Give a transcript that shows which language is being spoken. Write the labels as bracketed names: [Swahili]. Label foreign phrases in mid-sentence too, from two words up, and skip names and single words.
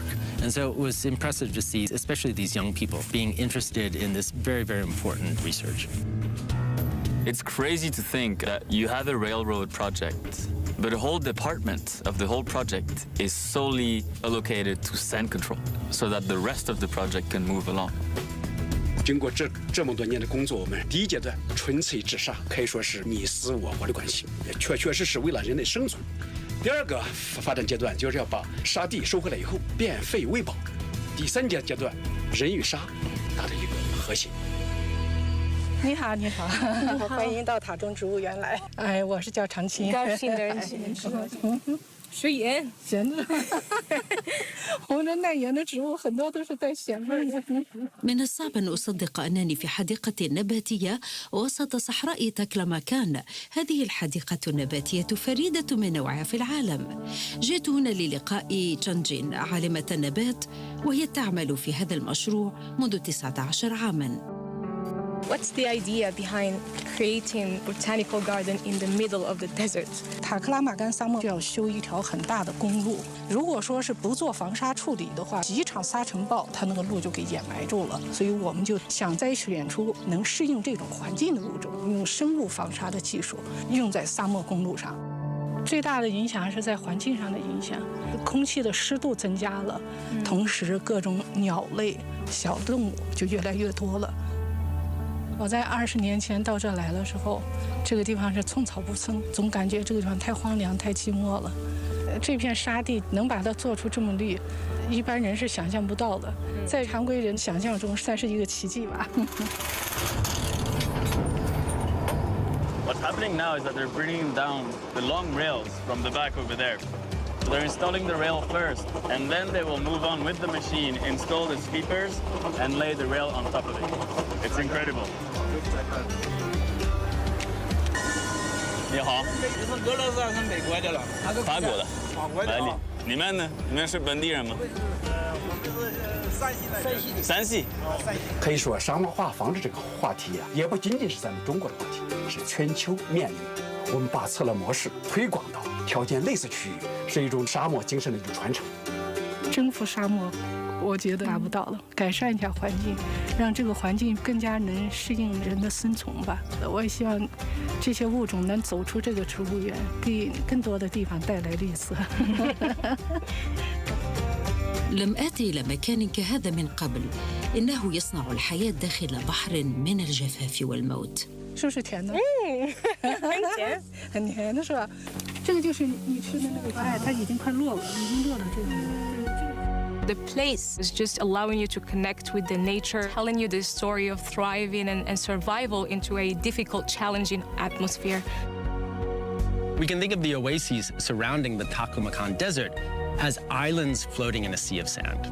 [English] And so it was impressive to see, especially these young people, being interested in this very, very important research. It's crazy to think that you have a railroad project, but a whole department of the whole project is solely allocated to sand control so that the rest of the project can move along. [Chinese] 经过这么多年的工作，我们第一阶段纯粹治沙，可以说是你死我活的关系，也确实是为了人类生存。第二个发展阶段就是要把沙地收回来以后变废为宝。第三阶段，人与沙达到一个和谐。你好，你好，欢迎到塔中植物园来。哎，我是叫长青，高兴的认识您。食盐，咸的。我们耐盐的植物很多都是带咸味的。 [Arabic] من الصعب أن أصدق أنني في حديقة نباتية وسط صحراء تاكلاماكان. هذه الحديقة النباتية فريدة من نوعها في العالم. جئت هنا للقاء تشانجين عالمة النبات وهي تعمل في هذا المشروع منذ 19 عاماً. [English] What's the idea behind creating botanical garden in the middle of the desert? [Chinese] 塔克拉玛干沙漠就要修一条很大的公路，如果说是不做防沙处理的话，几场沙尘暴，它那个路就给掩埋住了。所以我们就想摘选出能适应这种环境的物种，用生物防沙的技术用在沙漠公路上。最大的影响是在环境上的影响，空气的湿度增加了，同时各种鸟类、小动物就越来越多了。我在20年前到这来的时候，这个地方是寸草不生，总感觉这个地方太荒凉、太寂寞了。这片沙地能把它做出这么绿，一般人是想象不到的，在常规人想象中算是一个奇迹吧。 [English] What's happening now is that they're bringing down the long rails from the back over there. So they're installing the rail first, and then they will move on with the machine, install the sweepers, and lay the rail on top of it. It's incredible. [Chinese] 你好。俄罗斯是美国的了，法国的。来，你们呢？你们是本地人吗？山西。可以说，沙漠化防治这个话题呀，也不仅仅是咱们中国的话题，是全球面临的。我们把策略模式推广到条件类似区域，是一种沙漠精神的一种传承。征服沙漠，我觉得达不到了。改善一下环境，让这个环境更加能适应人的生存吧。我也希望这些物种能走出这个植物园，给更多的地方带来绿色。 [Arabic] لم آتي إلى مكان كهذا من قبل. إنه يصنع الحياة داخل بحر من الجفاف والموت. [Chinese] 是不是甜的？很甜，很甜的是吧？这个就是你吃的那个，哎，它已经快落了，已经落了这个。 [English] The place is just allowing you to connect with the nature, telling you the story of thriving and survival into a difficult, challenging atmosphere. We can think of the oases surrounding the Taklamakan Desert as islands floating in a sea of sand.